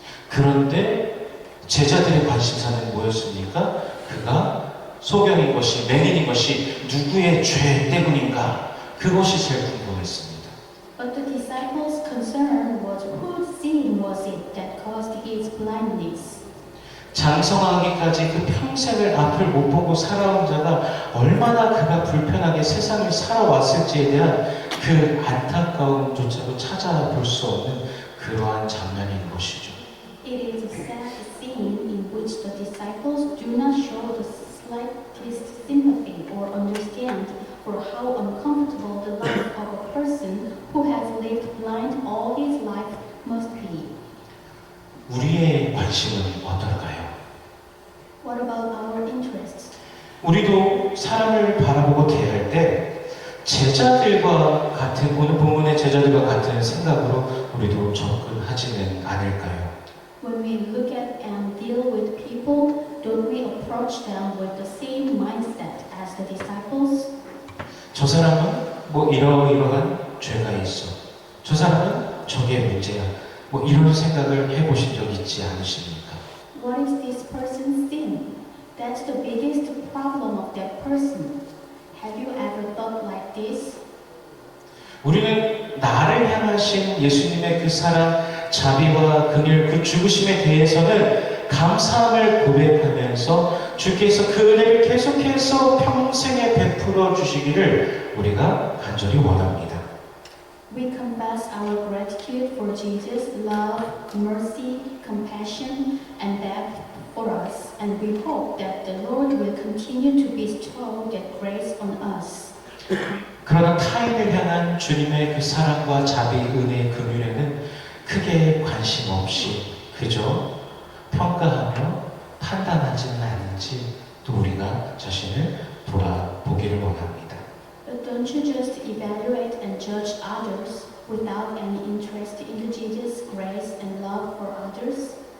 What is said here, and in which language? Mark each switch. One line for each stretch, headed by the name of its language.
Korean: 그런데 제자들의 관심사는 뭐였습니까? 그가 소경인 것이, 맹인인 것이 누구의 죄 때문인가? 그것이 제일 궁금했습니다.
English: But the disciples' concern was whose sin was it that caused his blindness.
Korean: 장성하기까지 그 평생을 앞을 못 보고 살아온 자가 얼마나 그가 불편하게 세상을 살아왔을지에 대한 그 안타까움조차도 찾아볼 수 없는 그러한 장면인 것이죠.
English: It is a sad scene in which the disciples do not show the slightest sympathy or understand for how uncomfortable the life of a person who has lived blind all his life must be.
Korean: 우리의 관심은 어떨까요?
English: What about our interests?
Korean: 우리도 사람을 바라보고 대할 때 제자들과 같은, 오늘 본문의 제자들과 같은 생각으로 우리도 접근하지는 않을까요?
English: When we look at and deal with people, don't we approach them with the same mindset as the disciples?
Korean: 저 사람은 뭐 이러이러한 죄가 있어. 저 사람은 저게 문제야. 뭐 이런 생각을 해보신 적 있지 않으십니까?
English: What is this person's sin? That's the biggest problem of that person. Have you ever thought like this?
Korean: 우리는 나를 향하신 예수님의 그 사랑, 자비와 긍휼, 그 죽으심에 대해서는 감사함을 고백하면서 주께서 그 은혜를 계속해서 평생에 베풀어 주시기를 우리가 간절히 원합니다.
English: We confess our gratitude for Jesus' love, mercy, compassion, and death for us, and we hope that the Lord will continue to bestow that grace on us.
Korean: 그러나 타인을 향한 주님의 그 사랑과 자비, 은혜, 긍휼에는 크게 관심 없이 그저 평가하며 판단하지는 않는지 또 우리가 자신을 돌아보기를 원합니다.
English: But don't you just evaluate and judge others without any interest in Jesus' grace and love for others?